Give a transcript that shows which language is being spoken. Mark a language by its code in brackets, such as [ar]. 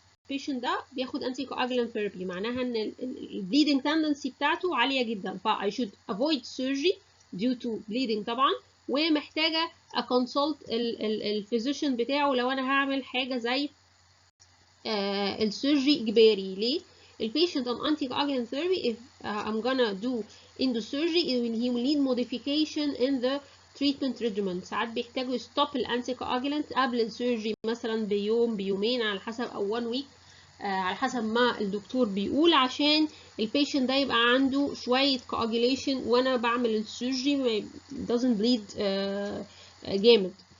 [ar] البيشنت ده بياخد انتي كواجولانت ثيرابي، معناها ان البليدنج تندنسي بتاعته عاليه جدا، ف [en] I should avoid surgery due to bleeding [ar] طبعا، ومحتاجه اكونسلت الفيزيشن بتاعه لو انا هعمل حاجه زي السيرجري اجباري. ليه؟ البيشنت [en] on anticoagulant therapy if I'm gonna do endosurgery he will need modification in the treatment regimen. [ar] ساعات بيحتاجوا يستوب الانتي كواجولانت قبل السيرجري مثلا بيوم بيومين على حسب او 1 week على حسب ما الدكتور بيقول، عشان البيشنت ده يبقى عنده شويه coagulation وانا بعمل السيرجري [en] doesn't bleed [ar] جامد.